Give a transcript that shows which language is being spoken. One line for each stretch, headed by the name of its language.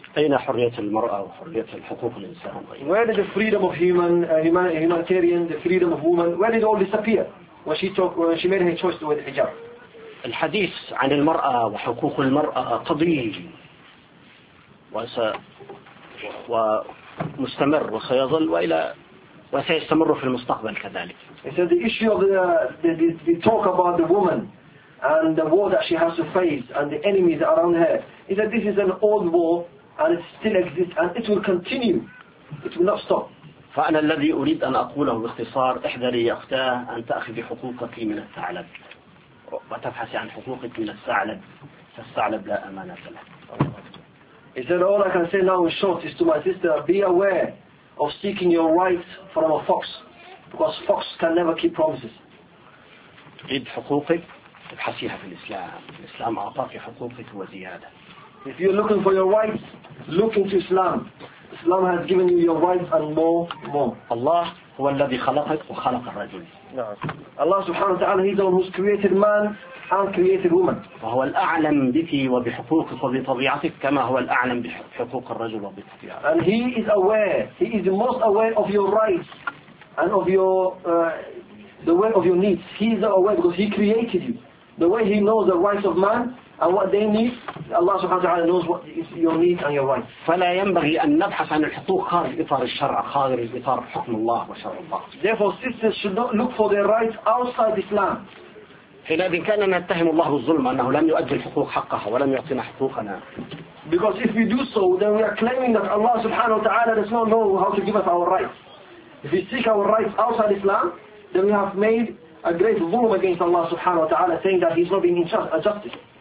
Arabic: أين حرية المرأة وحرية حقوق الإنسان؟
English: Where did the freedom of humanitarian, the freedom of woman, where did it all disappear when she made her choice to wear the hijab?
Arabic: الحديث عن المرأة وحقوق المرأة قضي ومستمر وسيظل وإلى وسيستمر في المستقبل كذلك.
English: It's the issue of the talk about the woman and the war that she has to face and the enemies around her. Is that this is an old war and it still exists and it will continue. It will not stop.
Arabic: فأنا الذي أريد أن أقوله باختصار احذري يا أختاه أن تأخذ حقوقك من الثعلب وتبحث عن حقوقك من الثعلب فالثعلب لا أمانة له.
English: Is that all I can say now in short is to my sister, be aware of seeking your rights from a fox, because fox can never keep promises.
Arabic: تريد حقوقك ابحثيها في الإسلام. الإسلام أعطاك حقوقك وزيادة.
English: If you're looking for your rights, look into Islam. Islam has given you your rights and more.
Arabic: Allah هو الذي خلقك وخلق الرجل.
English: Allah
Arabic: سبحانه وتعالى
English: he's the one who's created man and created woman.
Arabic: فهو الأعلم بك وبحقوقك وبطبيعتك كما هو الأعلم بحقوق الرجل وبطبيعته.
English: And he is aware, he is the most aware of your rights and of the way of your needs. He is aware because he created you. The way he knows the rights of man and what they need, Allah
Arabic: سبحانه وتعالى
English: knows what is your needs and your rights.
Arabic: فلا ينبغي أن نبحث عن الحقوق خارج إطار الشرع خارج إطار حكم الله وشرع الله.
English: Therefore, sisters should not look for their rights outside Islam.
Arabic: حينئذ كاننا نتهم الله بالظلم أنه لم يؤدي الحقوق حقها ولم يعطينا حقوقنا.
English: Because if we do so, then we are claiming that Allah
Arabic: سبحانه وتعالى
English: does not know how to give us our rights. If we seek our rights outside Islam, then we have made a great zulm against Allah
Arabic: سبحانه وتعالى,
English: saying that He's not being in charge of justice.